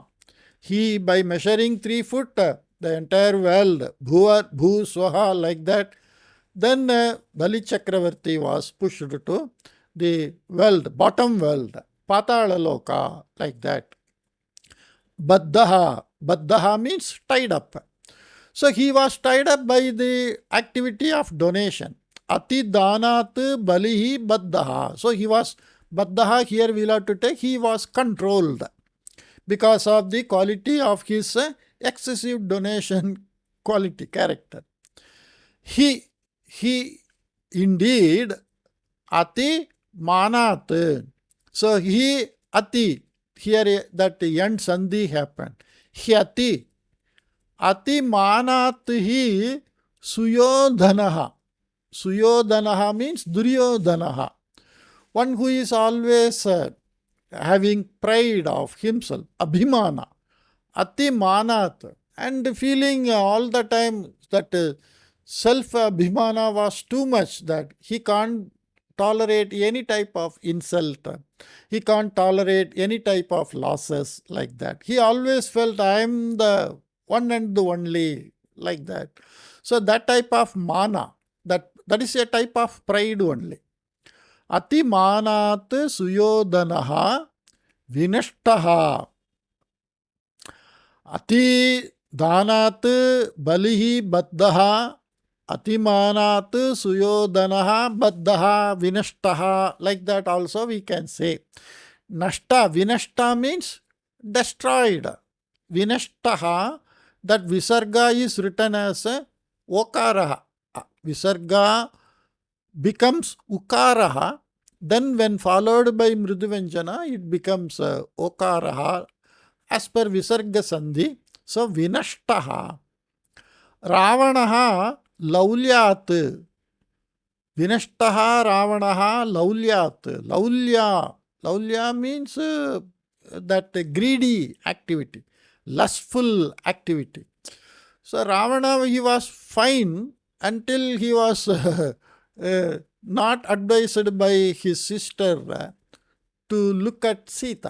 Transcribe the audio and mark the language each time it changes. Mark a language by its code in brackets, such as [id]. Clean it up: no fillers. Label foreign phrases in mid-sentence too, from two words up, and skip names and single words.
[en] He, by measuring 3 foot, the entire world, Bhu, Swaha, like that, then Bali Chakravarti was pushed to the world, bottom world, Patala Loka, like that. Baddaha. Baddaha means tied up. So he was tied up by the activity of donation. [sa] अति दानात् बलिः बद्धः. [en] So he was, baddaha here we'll have to take, he was controlled. because of the quality of his excessive donation quality, character. He indeed [sa] अति मानात्. [en] So he ati, here that end sandhi happened. [sa] He अति मानात् हि सुयोधनः. [en] Suyodhanaha means duryodhanaha. One who is always having pride of himself, [sa] अभिमान, अति मानात्, [en] and feeling all the time that self-abhimana was too much, that he can't tolerate any type of insult. He can't tolerate any type of losses like that. He always felt, I am the one and the only, like that. So that type of mana, that is a type of pride only. [sa] अति मानात् सुयोधनः विनष्टः. अति दानात् बलिः बद्धः. अतिमानात् सुयोधनः बद्धः विनष्टः. [en] Like that also we can say. Nashta, vinashta means destroyed. Vinashtaha, that visarga is written as okaraha. Visarga becomes ukaraha. Then when followed by mriduvanjana, it becomes okaraha as per visarga sandhi. [sa] So विनष्टः। रावणः लौल्यात्. विनष्टः रावणः लौल्यात्. [en] Laulya means that greedy activity, lustful activity. So Ravana, he was fine until he was not advised by his sister to look at Sita.